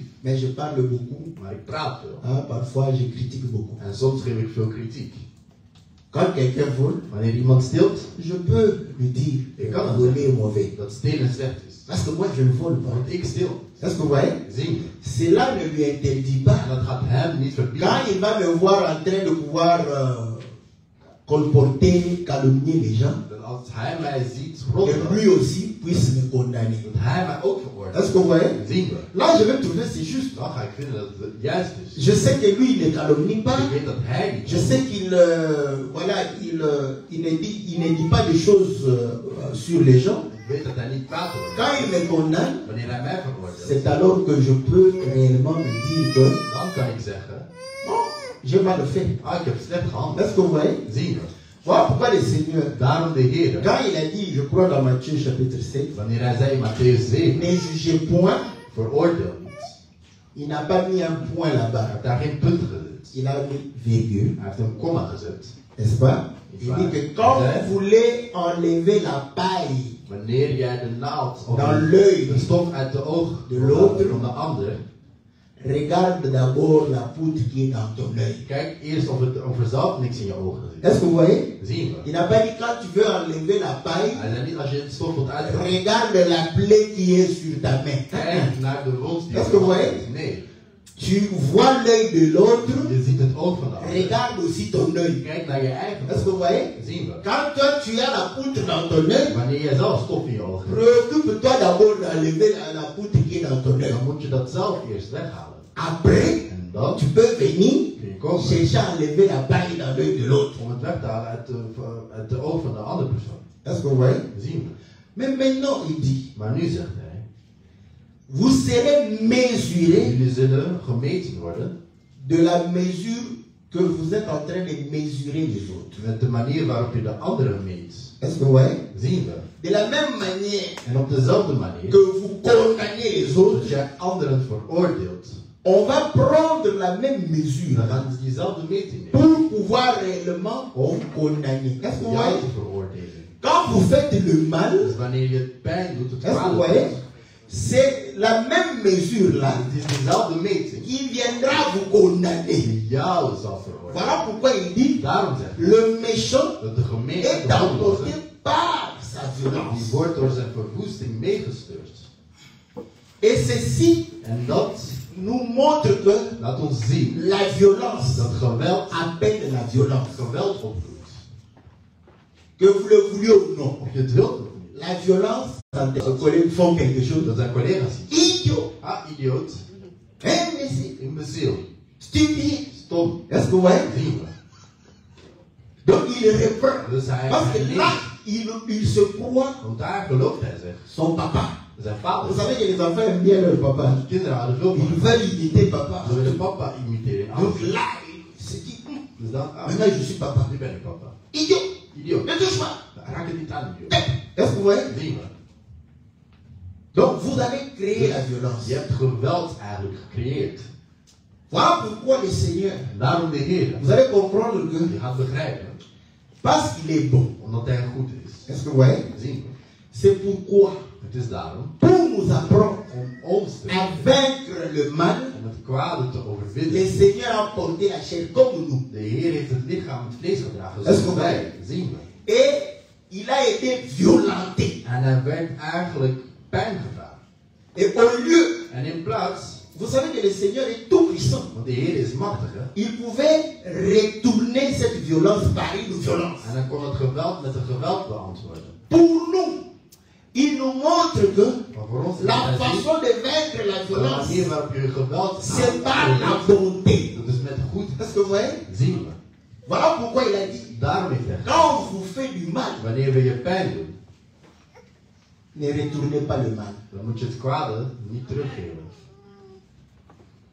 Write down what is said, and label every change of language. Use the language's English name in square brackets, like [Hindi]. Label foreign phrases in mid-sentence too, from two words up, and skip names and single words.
[French] mais je parle beaucoup. [Dutch] maar ik praat veel. [French] Hein, parfois je critique beaucoup. [Dutch] En soms geef ik veel kritiek. [French] Quand quelqu'un vole, [Dutch] Wanneer iemand steelt, [French] je peux lui dire [Dutch] ik [French] que [Dutch] kan het [French] voler est [Dutch] zeggen [French] mauvais. [Dutch] dat stelen slecht is. [French] Parce que moi je ne vole pas. [Dutch] Want ik steel. [French] Est-ce que vous voyez? [Dutch] Zien we. [French] Cela ne lui interdit pas. [Dutch] En dat gaat hem niet verbieden. [French] Quand il va me voir en train de pouvoir colporter, calomnier les gens, [Dutch] Dat als hij mij ziet [French] que [Dutch] roddelen, [French] lui aussi puisse me condamner. [Dutch] dat hij mij ook veroordeelt. [French] Est-ce que vous voyez? [Dutch] Zien we. [French] Là, je vais trouver c'est juste. [Dutch] Dan ga ik vinden dat het juist is. [French] Je sais que lui, il ne calomnie pas. [Dutch] Ik weet dat hij niet. [French] Je sais qu'il voilà, il ne dit pas des choses sur les gens. [Dutch] Ik weet dat hij niet praat over mij. [French] Quand il me condamne, [Dutch] Wanneer hij mij veroordeelt, [French] c'est alors que je peux réellement me dire que [Dutch] dan kan ik zeggen, [French] bon, j'ai mal fait. [Dutch] ik heb slecht gehandeld. [French] Est-ce que vous voyez? [Dutch] Zien we. [French] Voilà pourquoi le Seigneur, [Dutch] Daarom de Heer, [French] quand il a dit, je crois dans Matthieu chapitre 7, [Dutch] wanneer hij zei in Matthäus 7, [French] ne jugez point, [Dutch] veroordeel niet. [French] il n'a pas mis un point [Dutch] Hij [French] là-bas. [Dutch] heeft daar geen punt gezet. [French] Il a mis virgule, [Dutch] Hij heeft een komma gezet. [French] n'est-ce pas? Il dit que quand vous voulez enlever la paille [Dutch] Wanneer jij de naald of [French] dans l'œil, [Dutch] de stof uit de oog [French] de l'autre, [Dutch] van de ander, [French] regarde d'abord la poudre qui est dans ton œil. [Dutch] kijk eerst of er zelf niks in je ogen zit. [French] Est-ce que vous voyez? [Dutch] Zien we. [French] Il n'a pas dit quand tu veux enlever la paille, [Dutch] Hij zei niet als je het stof wilt uithalen. [French] regarde la plaie qui est sur ta main. [Dutch] Kijk naar de wond die [French] Est-ce que vous voyez? [Dutch] Nee. [French] Tu vois l'œil de l'autre, [Dutch] Je ziet het oog van de ander. [French] regarde aussi ton œil. [Dutch] Kijk naar je eigen [French] Est-ce que vous voyez? [Dutch] Zien we. [French] Quand toi tu as la poudre dans ton œil, [Dutch] Wanneer je zelf stof in je ogen hebt, [French] préoccupe-toi d'abord d'enlever la poudre qui est dans ton œil. [Dutch] dan moet je dat zelf eerst weghalen. [French] Après, [Dutch] En dan [French] tu peux venir [Dutch] kun je komen [French] chercher à enlever la paille dans l'œil de l'autre. [Dutch] om het weg te halen uit de oog van de andere persoon. [French] Est-ce que vous voyez? [Dutch] Zien we. [French] Mais maintenant, il dit, [Dutch] Maar nu zegt hij, [French] vous serez mesurés [Dutch] jullie zullen gemeten worden [French] de la mesure que vous êtes en train de mesurer les autres. [Dutch] met de manier waarop je de anderen meet. [French] Est-ce que vous voyez? [Dutch] Zien we. [French] De la même manière [Dutch] En op dezelfde manier [French] que vous condamnez les autres, [Dutch] dat jij anderen veroordeelt, [French] on va prendre la même mesure [Dutch] dan gaan ze diezelfde meting nemen [French] pour pouvoir réellement vous condamner. Est-ce que vous [Dutch] om jou [French] voyez? [Dutch] te veroordelen. [French] Quand vous faites le mal, [Dutch] Dus wanneer je pijn doet, het [French] est-ce que [Dutch] kwaad [French] vous voyez? [Dutch] doet, [French] C'est la même mesure là [Dutch] het is dezelfde meting [French] qui viendra vous condamner. [Dutch] die jou zal veroordelen. [French] Voilà pourquoi il dit, [Dutch] Daarom zegt hij [French] le méchant [Dutch] dat de gemeente [French] est emporté par sa [Dutch] die [French] violence. [Dutch] wordt door zijn verwoesting meegestuurd. [French] Et ceci [Dutch] En dat [French] nous montre que [Dutch] laat ons zien [French] la violence [Dutch] dat geweld [French] appelle la violence. [Dutch] geweld opdoet. [French] Que vous le vouliez ou non. [Dutch] Of je het wilt of niet. [French] La violence, quand tes collègues font quelque chose, [Dutch] Dat zijn collega's zien. [French] idiot, [Dutch] Ah, idioot. [French] imbécile, [Dutch] Imbeciel. [French] stupide. [Dutch] Stom. [French] Est-ce que vous voyez? [Dutch] Zien we. [French] Donc il reprend. [Dutch] Dus hij [French] Parce que là, [Dutch] leest. [French] il se croit [Dutch] Want daar gelooft hij zich. [French] son papa. [Dutch] Zijn [French] Vous [Dutch] vader. [French] savez que les enfants aiment bien leur papa. [Dutch] Kinderen hadden veel van [French] Ils [Dutch] hem. [French] veulent imiter papa. [Dutch] Ze willen papa imiteren. [French] Donc là, il se dit, [Dutch] Dus dan, ah, [French] maintenant je suis papa. [Dutch] nu ben ik papa. [French] Idiot, [Dutch] Idioot. [French] ne touche pas. [Dutch] Raak het niet aan, idioot. [French] Est-ce que vous voyez? [Dutch] Zien we. [French] Donc vous avez créé la violence. [Dutch] Je hebt geweld eigenlijk gecreëerd. [French] Voilà pourquoi le Seigneur, [Dutch] En daarom de Heer. [French] vous allez comprendre que [Dutch] Je gaat begrijpen. [French] parce qu'il est bon, [Dutch] Omdat hij goed is. [French] est-ce que vous voyez? [Dutch] Zien we. [French] C'est pourquoi, [Dutch] Het is daarom [French] pour nous apprendre [Dutch] om ons te [French] à vaincre le mal, [Dutch] om het kwade te [French] le [Dutch] overwinnen. [French] Seigneur a porté la chair comme nous. [Dutch] De Heer heeft het lichaam het vlees gedragen. Dat is Zoals goed. wij. Zien we. [French] Et il a été violenté. [Dutch] En hij werd eigenlijk pijn gedaan. [French] Et au lieu, [Dutch] En in plaats, [French] vous savez que le Seigneur est tout puissant. [Dutch] want de Heer is machtig, hè? [French] Il pouvait retourner cette violence par une violence. [Dutch] En dan kon het geweld met een geweld beantwoorden. [French] Pour nous, il nous montre que [Dutch] Maar voor ons is [French] la [Dutch] het [French] façon de vaincre la [Dutch] de [French] violence, [Dutch] manier waarop je geweld [French] c'est par la [Dutch] aanpakt. [French] bonté. [Dutch] Dat is met goed [French] Est-ce que vous voyez? [Dutch] zien we. [French] Voilà pourquoi il a dit, [Dutch] Daarom heeft hij gezegd, [French] quand on vous fait du mal, [Dutch] wanneer we je pijn doen, [French] ne retournez pas le mal. [Dutch] dan moet je het kwade niet teruggeven.